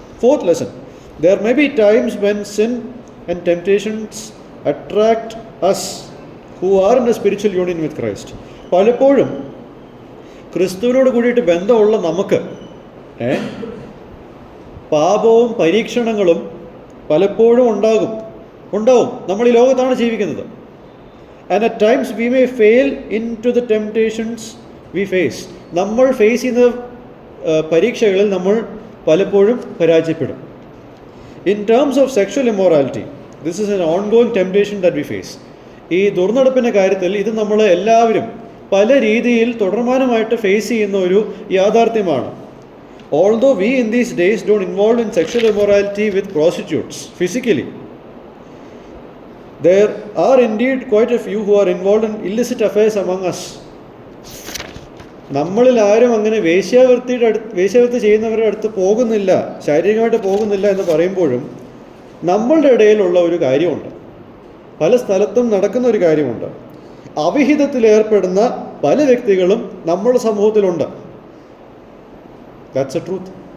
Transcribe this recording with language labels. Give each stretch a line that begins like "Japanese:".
English: Fourth lesson, there may be times when sin and temptations attract us who are in a spiritual union with Christ.
Malayalam: പലപ്പോഴും ക്രിസ്തുവിനോട് കൂടിയിട്ട് ബന്ധമുള്ള നമുക്ക് പാപവും പരീക്ഷണങ്ങളും പലപ്പോഴും ഉണ്ടാവും. നമ്മൾ ഈ ലോകത്താണ് ജീവിക്കുന്നത്.
English: And at times we may fail into the temptations we face.
Malayalam: നമ്മൾ ഫേസ് ചെയ്യുന്ന പരീക്ഷകളിൽ നമ്മൾ പലപ്പോഴും പരാജയപ്പെടും.
English: In terms of sexual immorality, this is an ongoing temptation that we face.
Malayalam: ഈ ദുർനടപ്പിൻ്റെ കാര്യത്തിൽ ഇത് നമ്മൾ എല്ലാവരും പല രീതിയിൽ തുടർമാനമായിട്ട് ഫേസ് ചെയ്യുന്ന ഒരു യാഥാർത്ഥ്യമാണ്.
English: Although we in these days don't involve in sexual immorality with prostitutes physically, there are indeed quite a few who are involved in illicit affairs among us.
Malayalam: നമ്മളിൽ ആരും അങ്ങനെ വേശ്യാവൃത്തി ചെയ്യുന്നവരുടെ അടുത്ത് പോകുന്നില്ല, ശാരീരികമായിട്ട് പോകുന്നില്ല എന്ന് പറയുമ്പോഴും നമ്മളുടെ ഇടയിലുള്ള ഒരു കാര്യമുണ്ട്, പല സ്ഥലത്തും നടക്കുന്ന ഒരു കാര്യമുണ്ട്. അവിഹിതത്തിലേർപ്പെടുന്ന പല വ്യക്തികളും നമ്മുടെ സമൂഹത്തിലുണ്ട്.
English: That's a truth.